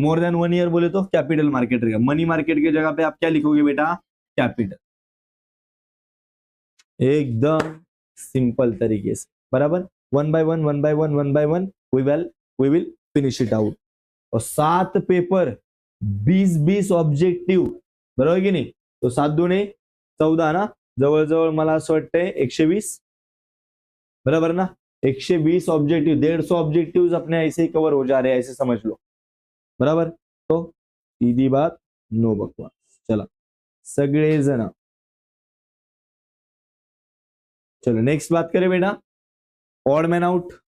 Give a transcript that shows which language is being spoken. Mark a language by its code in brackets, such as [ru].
[hi] More than 1 year बोले तो capital market रहेगा। मनी मार्केट की जगह पे आप क्या लिखोगे बेटा? कैपिटल। एकदम सिंपल तरीके से, बराबर। 1 by 1 1 by 1 1 by 1 [en] We will finish it out. [hi] और 7 पेपर 20 ऑब्जेक्टिव्ह, [mr] बरोबर की नाही? [hi] तो 7 दूने 14 ना, [mr] जवळजवळ मला असं वाटतंय 120, [hi] बराबर ना? 120 ऑब्जेक्टिव, 150 ऑब्जेक्टिव्स अपने ऐसे ही कवर हो जा रहे हैं, ऐसे समझ लो, बराबर। तो सीधी बात, नो बकवास। [mr] चला सगळेजण, [hi] चलो नेक्स्ट बात करें बेटा, ऑड मैन आउट।